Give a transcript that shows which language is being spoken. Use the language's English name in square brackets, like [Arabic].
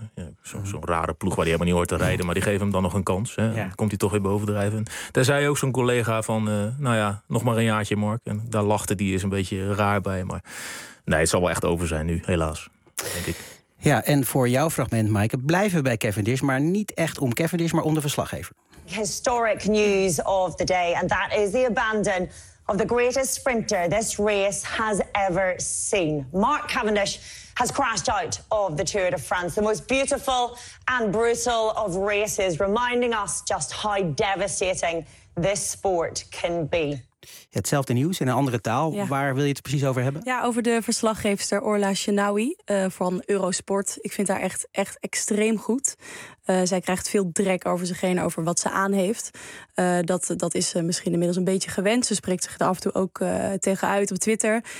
[Dutch] Ja, zo'n rare ploeg waar hij helemaal niet hoort te rijden. Maar die geven hem dan nog een kans. Hè. Ja. Komt hij toch weer bovendrijven. Daar zei ook zo'n collega van, nog maar een jaartje, Mark. En daar lachte die eens een beetje raar bij. Maar nee, het zal wel echt over zijn nu, helaas. Denk ik. Ja, en voor jouw fragment, Maaike, blijven we bij Cavendish. Maar niet echt om Cavendish, maar om de verslaggever. [English] Historic news of the day, and that is the abandon of the greatest sprinter this race has ever seen. Mark Cavendish has crashed out of the Tour de France, the most beautiful and brutal of races, reminding us just how devastating this sport can be. [Dutch] Hetzelfde nieuws in een andere taal. Ja. Waar wil je het precies over hebben? Ja, over de verslaggeefster Orla Chenaoui van Eurosport. Ik vind haar echt extreem goed. Zij krijgt veel drek over zich heen, over wat ze aan heeft. Dat is ze misschien inmiddels een beetje gewend. Ze spreekt zich er af en toe ook tegenuit op Twitter.